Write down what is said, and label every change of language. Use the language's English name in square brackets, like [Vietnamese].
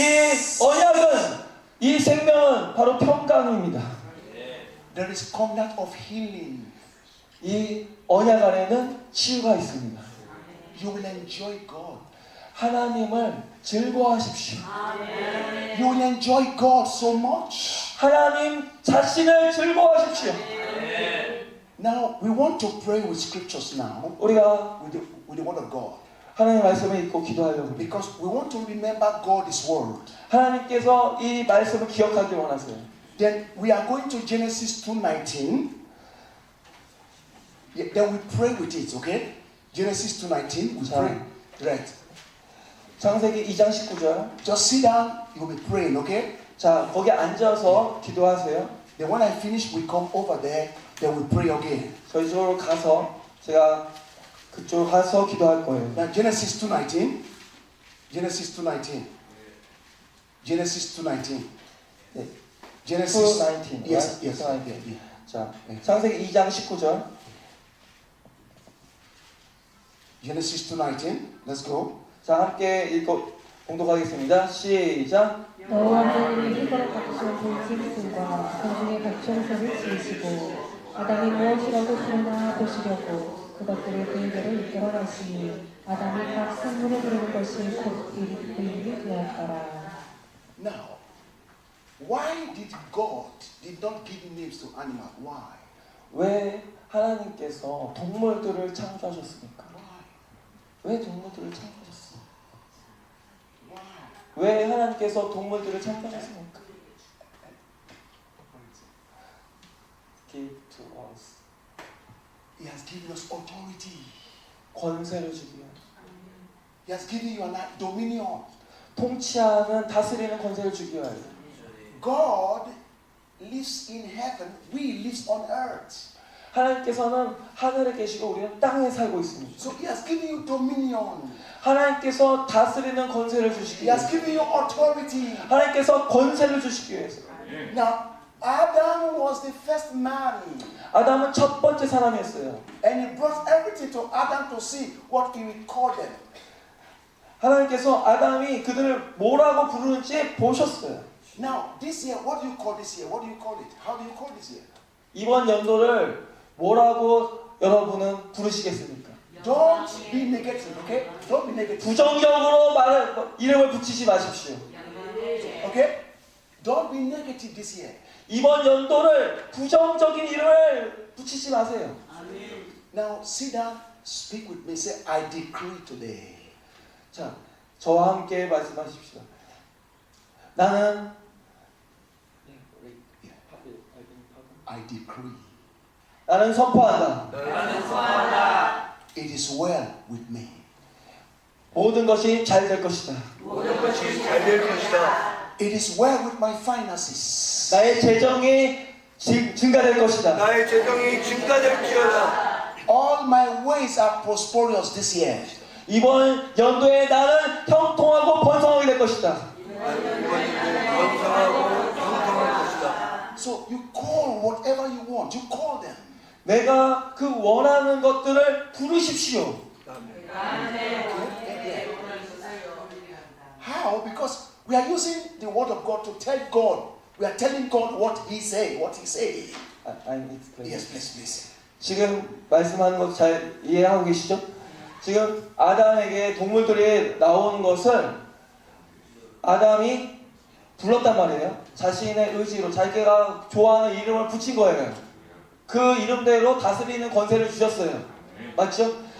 [Korean] 이 언약은, 이 생명은 바로 평강입니다. [English] There is covenant of healing. [Korean] 이 언약 안에는 치유가 있습니다. [English] You will enjoy God. [Korean] 하나님을 즐거워하십시오. [English] You will enjoy God so much. [Korean] 하나님 자신을 즐거워하십시오. [English] Now we want to pray with scriptures now, [Korean] 우리가 [English] with the word of God, [Korean] 하나님의 말씀을 읽고 기도하려고 합니다. [English] because we want to remember God's word. [Korean] 하나님께서 이 말씀을 기억하기 원하세요. [English] Then we are going to Genesis 2:19. Then we pray with it, okay? Genesis 2:19, we pray. Right. [Korean] 창세기 2장 19절. [English] Just sit down, you will be praying, okay? [Korean] 자, 거기 앉아서 기도하세요. [English] Then when I finish, we come over there, then we pray again. [Korean] 저희 쪽으로 가서 제가 그쪽 가서 기도할 거예요. [English] Now Genesis 2:19. Genesis 2:19. Genesis 2:19. [Korean] 네. [English] Genesis 2:19. Yes, right? yes. 2:19. Yeah. [Korean] 자, 창세기 2장 19절. [English] Genesis 2:19. Let's go. [Korean] 자, 함께 읽고 봉독하겠습니다. 시작. 너와 하나님이 흙으로 각종 돌짐승과 공중의 각종 새를 지으시고 아담이 무엇이라고 부르나 보시려고 그것들을 그에게로 이끌어 가시니 아담이 각 생물을 부르는 것이 곧 그 이름이 되었더라. [English] Now, why did God did not give names to animals? Why? [Korean] 왜 하나님께서 동물들을 창조하셨습니까? [English] Why? [Korean] 왜 동물들을 창조하셨습니까? [English] Why? [Korean] 왜 하나님께서 동물들을 창조하셨습니까? [English] Give to us. He has given us authority. [Korean] 권세를 주기 위해. [English] He has given you a dominion. [Korean] 통치하는 다스리는 권세를 주기 위하여. [English] God lives in heaven. We live on earth. [Korean] 하나님께서는 하늘에 계시고 우리는 땅에 살고 있습니다. [English] So He has given you dominion. [Korean] 하나님께서 다스리는 권세를 주시기 [English] He has [Korean] 위해서. [English] given you authority. [Korean] 하나님께서 권세를 주시기 위해서. [English] Now, Adam was the first man, [Korean] 아담은 첫 번째 사람이었어요. [English] and He brought everything to Adam to see what He would call them. [Korean] 하나님께서 아담이 그들을 뭐라고 부르는지 보셨어요. [English] Now, this year, what do you call this year? What do you call it? How do you call this year? [Korean] 이번 연도를 뭐라고 여러분은 부르시겠습니까? [English] Don't be negative, okay? Don't be negative, [Korean] 부정적으로 이름을 붙이지 마십시오. [English] okay? Don't be negative this year. [Korean] 이번 연도를 부정적인 이름을 붙이지 마세요. [English] Now, sit down, speak with me. Say, I decree today. [Korean] 자, 저와 함께 말씀하십시오. 나는 [English] I decree. [Korean] 나는 선포한다. [English] It is well with me. [Korean] 모든 것이 잘 될 것이다. [English] It is well with my finances. [Korean] 나의 재정이 증가될 것이다. 나의 재정이 증가될지어다. [English] All my ways are prosperous this year. [Korean] 이번 연도에 나는 형통하고 번성하게 될 것이다. 번성하고 형통할 것이다. [English] So you call whatever you want. You call them. [Korean] 내가 그 원하는 것들을 부르십시오. [English] How? Because we are using the word of God to tell God. We are telling God what He say, what He say. I'm explaining. Yes, please, please. [Korean] 지금 말씀하는 것 잘 이해하고 계시죠? 지금 아담에게 동물들이 나오는 것을 아담이 불렀단 말이에요. 자신의 의지로 자기가 좋아하는 이름을 붙인 거예요. 그 이름대로 다스리는 권세를 주셨어요. 맞죠?